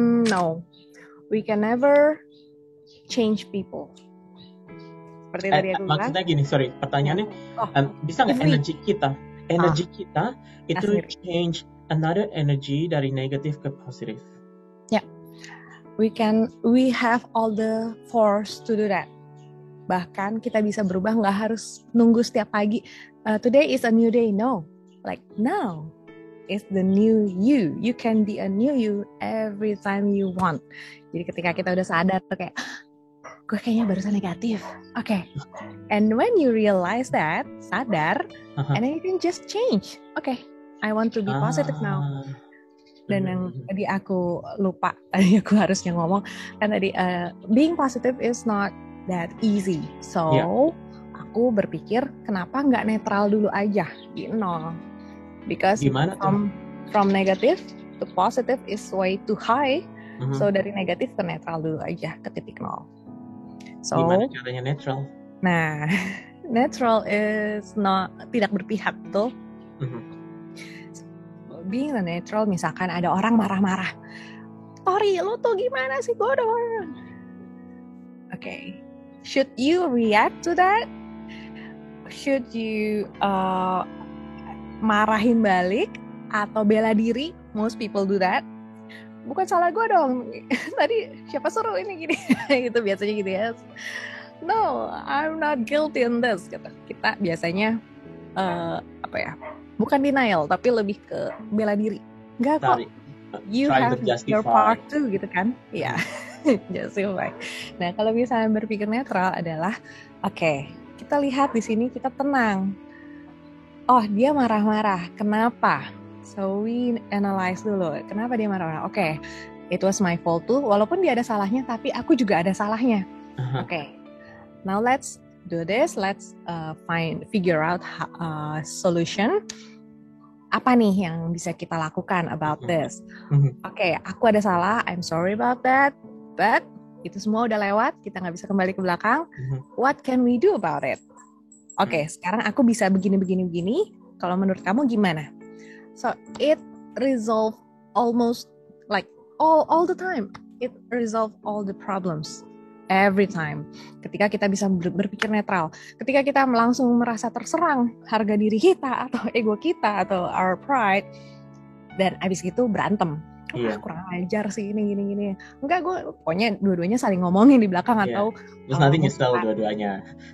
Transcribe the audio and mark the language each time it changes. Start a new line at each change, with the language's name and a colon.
English: No, we can never change people.
Indonesian: Seperti tadi aku bilang. Maksudnya gini, sorry, pertanyaannya, bisa nggak energi kita itu change another energy dari negatif ke positif?
English: Yeah, we have all the force to do that.
Indonesian: Bahkan kita bisa berubah, nggak harus nunggu setiap pagi.
English: Today is a new day. No, like now is the new you.
Indonesian: You can be a new you every time you want. Jadi ketika kita udah sadar kayak, gue kayaknya barusan negatif. Okay.
English: And when you realize that, sadar, and then you can just change. Okay, I want to be positive now.
Indonesian: Dan yang tadi aku lupa, tadi aku harusnya ngomong, kan tadi being positive is not that easy. So, aku berpikir kenapa nggak netral dulu aja di nol?
English: Because from negative to positive is way too high.
Indonesian: So dari negatif ke netral dulu aja ke titik nol.
English: So,
Indonesian: gimana caranya netral? Nah, netral is tidak berpihak tuh. Being a neutral, misalkan ada orang marah-marah, Tori, lu tuh gimana sih bodoh?
English: Okay, should you react to that? Should you marahin balik atau bela diri? Most people do that.
Indonesian: Bukan salah gue dong. Tadi siapa suruh ini gini? Gitu biasanya gitu ya. No, I'm not guilty in this. Kita biasanya bukan denial, tapi lebih ke bela diri. Enggak kok.
English: You have your part too, gitu kan?
Indonesian: Iya. Justify. Nah, kalau misalnya berpikir netral adalah, okay, kita lihat di sini, kita tenang. Oh, dia marah-marah. Kenapa? So we analyze dulu, kenapa dia marah-marah?
English: Okay, it was my fault too.
Indonesian: Walaupun dia ada salahnya, tapi aku juga ada salahnya.
English: Okay, now let's do this. Let's figure out solution.
Indonesian: Apa nih yang bisa kita lakukan about this? Okay, aku ada salah. I'm sorry about that. But itu semua udah lewat. Kita nggak bisa kembali ke belakang. What can we do about it? Okay, sekarang aku bisa begini. Kalau menurut kamu gimana?
English: So it resolve almost like all the time. It resolve all the problems every time.
Indonesian: Ketika kita bisa berpikir netral, ketika kita langsung merasa terserang harga diri kita atau ego kita atau our pride, dan abis itu berantem. Kurang ajar sih ini gini. Enggak, gue pokoknya dua-duanya saling ngomongin di belakang atau terus nanti nyesel dua-duanya.